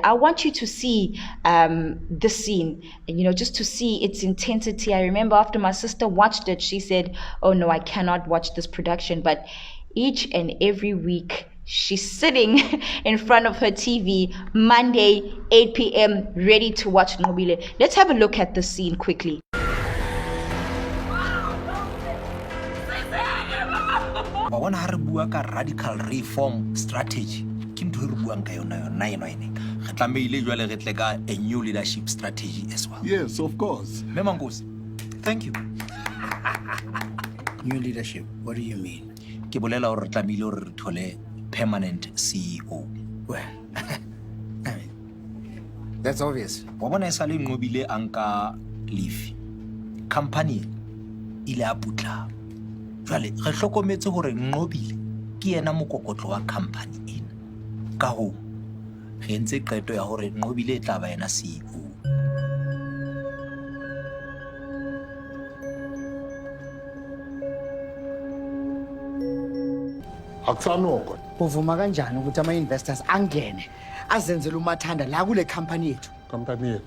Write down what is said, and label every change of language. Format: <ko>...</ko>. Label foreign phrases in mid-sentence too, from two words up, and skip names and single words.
<en>I want you to see this scene, and just to see its intensity. I remember after my sister watched it, she said, oh no, I cannot watch this production. But each and every week she's sitting in front of her TV, Monday, 8 p.m., ready to watch Nqobile. Let's have a look at this scene quickly.</en> <st>Wa bona ha re bua ka</st> <en>radical reform strategy</en> <st>ke ntho re buang ka yona re tlameile jwale re tle ka</st> <en>a new leadership strategy as well. Yes, of course. Memangosi, thank you. New leadership, what do you mean?</en> <st>Ke bolela hore re tlameile hore re thole</st> <en>permanent CEO. Well, I mean, that's obvious.</en> <st>Wa bona esale Nqobile anka leave company ile a putla. Jwale re hlokometse hore Nqobile ke yena mokokotlo wa company ena. Ka ho re ntse qeto ya hore Nqobile e tla ba yena CEO.</st> <zu>Akusanoko. Uvuma kanjani ukuthi ama-investors angene azenzele umathanda la kule company yethu? Company yethu.</zu>